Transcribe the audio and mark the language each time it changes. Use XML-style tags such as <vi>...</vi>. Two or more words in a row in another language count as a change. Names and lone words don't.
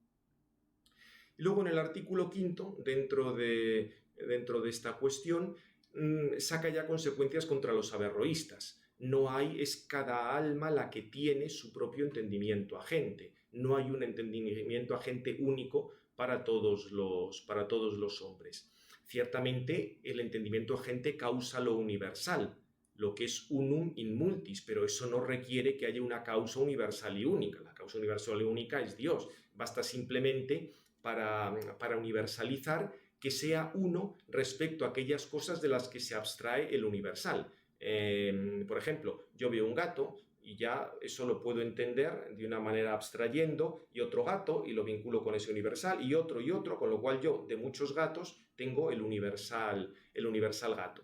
<es>Y luego en el artículo 5, dentro de esta cuestión, saca ya consecuencias contra los averroístas. No hay, es cada alma la que tiene su propio entendimiento agente. No hay un entendimiento agente único para todos los hombres. Ciertamente, el entendimiento agente causa lo universal, lo que es</es> <la>unum in multis,</la> <es>pero eso no requiere que haya una causa universal y única. La causa universal y única es Dios. Basta simplemente para universalizar que sea uno respecto a aquellas cosas de las que se abstrae el universal. Por ejemplo, yo veo un gato y ya eso lo puedo entender de una manera abstrayendo, y otro gato y lo vinculo con ese universal, y otro, con lo cual yo de muchos gatos tengo el universal gato.</es>